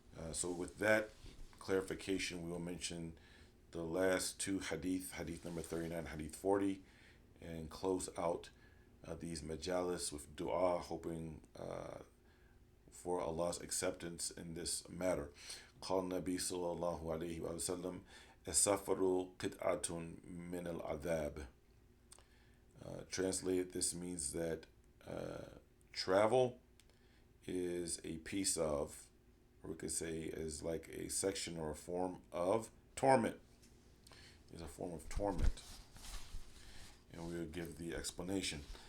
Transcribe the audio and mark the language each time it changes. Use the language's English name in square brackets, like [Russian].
[English] So with that clarification, we will mention the last two hadith number 39, hadith 40, and close out these majalis with dua, hoping for Allah's acceptance in this matter. [Arabic] قال النبي صلى الله عليه وسلم السفر قطعة من العذاب. [English] Translated, this means that travel is a piece of, or we could say is like a section or a form of torment. Is a form of torment. And we will give the explanation.